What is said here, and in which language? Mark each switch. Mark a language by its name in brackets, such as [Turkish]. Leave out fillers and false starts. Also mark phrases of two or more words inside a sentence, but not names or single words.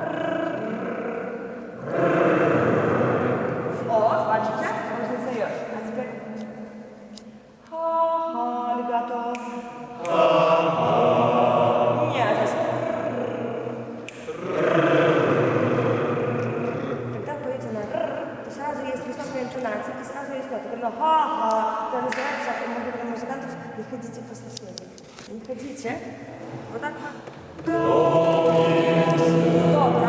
[Polish] O, zobaczcie, różnica jest. [Russian] A теперь legato. [Polish] Nie, [Russian] здесь. Когда поете на то сразу есть высокая интонация, и сразу есть нота. Когда это называется, у музыкантов, не ходите после слова. Не ходите. Вот так вот. Добро.